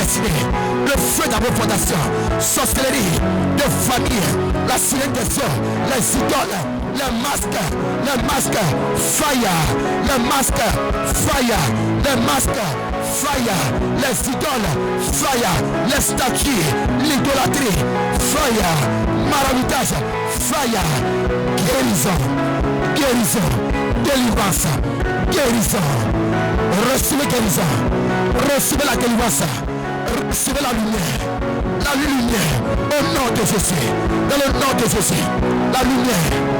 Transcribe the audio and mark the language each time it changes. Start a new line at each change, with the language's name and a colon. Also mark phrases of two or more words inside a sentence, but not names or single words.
French: destinées, le feu dans vos fondations, sorcellerie de famille, la sirène des eaux, les idoles, les masques, fire, les masques, fire, les masques, fire, les idoles, fire, les statues, l'idolâtrie, fire, maraboutage, fire, guérison, délivrance, guérison, recevez guérison, recevez la délivrance, recevez la lumière, au nom de Jésus, dans le nom de Jésus, la lumière,